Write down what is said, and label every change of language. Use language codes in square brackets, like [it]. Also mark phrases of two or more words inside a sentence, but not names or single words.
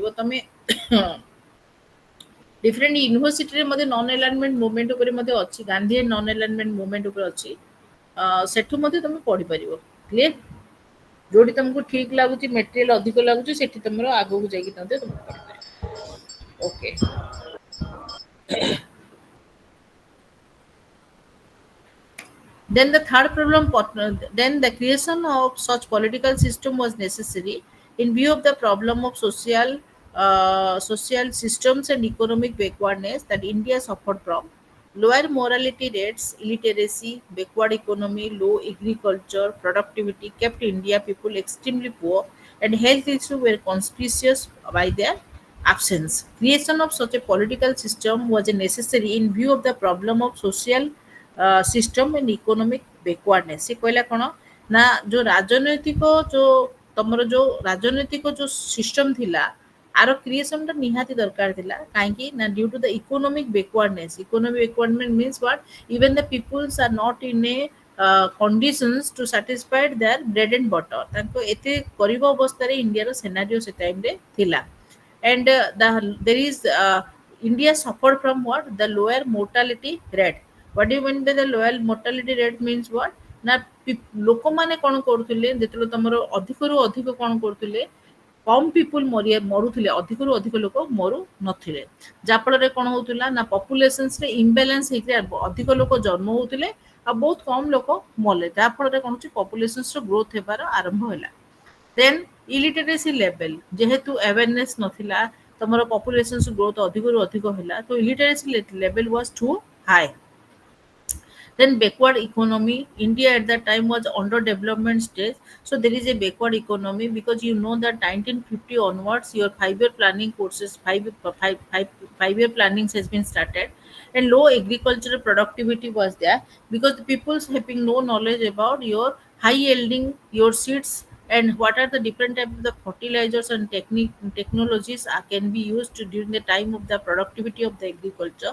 [or] ତମେ [en] different university [or] ମଧ୍ୟ [en] non alignment movement [or] ଉପରେ ମଧ୍ୟ ଅଛି, [en] Gandhi and non alignment movement [or] ଉପରେ ଅଛି, ସେଠୁ ମଧ୍ୟ ତମେ ପଢିପାରିବ. କ୍ଲିୟର? ଯୋଉଠି ତମକୁ ଠିକ ଲାଗୁଛି, ମେଟେରିଆଲ ଅଧିକ ଲାଗୁଛି, ସେଠି ତମର ଆଗକୁ ଯାଇକି ତମେ ପଢିପାରିବ. ଓକେ, [en] then the third problem, then the creation of such political system was necessary in view of the problem of social systems and economic backwardness that India suffered from. Lower morality rates, illiteracy, backward economy, low agriculture, productivity kept India people extremely poor, and health issues were conspicuous by their absence. Creation of such a political system was necessary in view of the problem of social system and economic backwardness. [or] ସେ କହିଲା କ'ଣ ନା, ଯୋଉ ରାଜନୈତିକ ଯୋଉ ତମର ଯୋଉ ରାଜନୈତିକ ଯୋଉ ସିଷ୍ଟମ ଥିଲା, ଆର କ୍ରିଏସନଟା ନିହାତି ଦରକାର ଥିଲା. କାହିଁକି ନା, [en] due to the economic backwardness. economic backwardness means what? Even the peoples are not in a conditions to satisfy their bread and butter. [or] ତାଙ୍କ ଏତେ ଗରିବ ଅବସ୍ଥାରେ ଇଣ୍ଡିଆର ସେନାରିଓ ସେ ଟାଇମରେ ଥିଲା. [en] And there is India suffered from what? The lower mortality rate. What do you mean by the lower mortality rate means what? [or] ନା ଲୋକମାନେ କ'ଣ କରୁଥିଲେ, ଯେତେବେଳେ ତମର ଅଧିକରୁ ଅଧିକ କ'ଣ କରୁଥିଲେ, କମ୍ ପିପୁଲ ମରୁଥିଲେ, ଅଧିକରୁ ଅଧିକ ଲୋକ ମରୁ ନଥିଲେ. ଯାହାଫଳରେ କ'ଣ ହଉଥିଲା ନା, [en] populations imbalance [or] ହେଇକି ଅଧିକ ଲୋକ ଜନ୍ମ ହଉଥିଲେ ଆଉ ବହୁତ କମ୍ ଲୋକ ମଲେ. ଯାହାଫଳରେ କ'ଣ ହଉଛି, ପପୁଲେସନ୍ସର ଗ୍ରୋଥ ହେବାର ଆରମ୍ଭ ହେଲା. [en] then illiteracy level, [or] ଯେହେତୁ ଆୱାରନେସ୍ ନଥିଲା, ତମର [en] populations growth [or] ଅଧିକରୁ ଅଧିକ ହେଲା, ତ [en] illiteracy level was too high. Then backward economy, India at that time was under development stage, so there is a backward economy because you know that 1950 onwards your 5-year planning courses, 5-year plannings has been started, and low agricultural productivity was there because the people's having no knowledge about your high yielding your seeds and what are the different types of the fertilizers and technologies can be used during the time of the productivity of the agriculture.